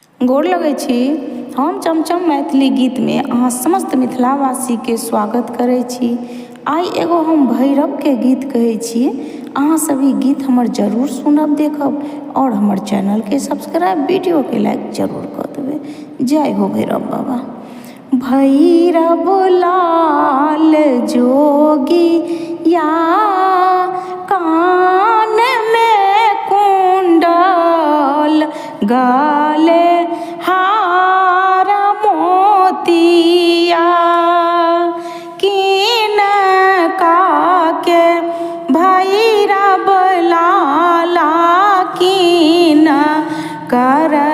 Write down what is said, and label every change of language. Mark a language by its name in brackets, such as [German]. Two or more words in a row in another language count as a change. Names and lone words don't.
[Maithili] गोर लगै छी। हम चमचम मैथिली गीत में अहाँ समस्त मिथिलावासी के स्वागत करै छी। आई एगो हम भैरव के गीत कहै छी। अहाँ सभी गीत हमर जरूर सुनब देखब और हमर चैनल के सब्सक्राइब वीडियो के लाइक जरूर कर देबै। जय हो भैरव बाबा। भैरव लाल जोगी या कान में कुंडल गाले हार मोतिया कीन काके भैरव लाला कीन कर